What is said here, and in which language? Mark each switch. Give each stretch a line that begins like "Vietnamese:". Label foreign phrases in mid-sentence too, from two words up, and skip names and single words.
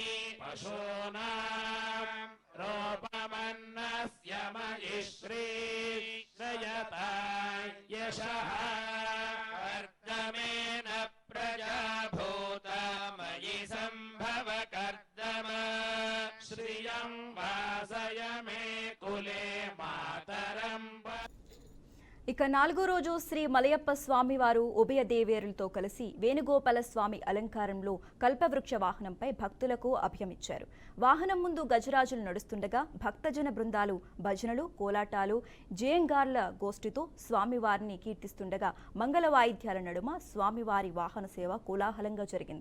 Sanskrit: पशूनां रूपमन्नस्य मयिश्री जयता यशः कर्दमेन प्रजाभूतमयि सम्भव कर्दम श्रियं वासय मे कुले मातरं.
Telugu: ఇక 4వ రోజు శ్రీ మలయప్ప స్వామివారు ఉభయ దేవేరులతో కలిసి వేణుగోపాల స్వామి అలంకారంలో కల్పవృక్ష వాహనంపై భక్తులకు అభయమిచ్చారు. వాహనం ముందు గజరాజులు నడుస్తుండగా భక్తజన బృందాలు భజనలు కోలాటాలు జేంగార్ల గోష్ఠితో స్వామివారిని కీర్తిస్తుండగా మంగళ వాయిద్యాల నడుమ స్వామివారి వాహన సేవ కోలాహలంగా జరిగింది.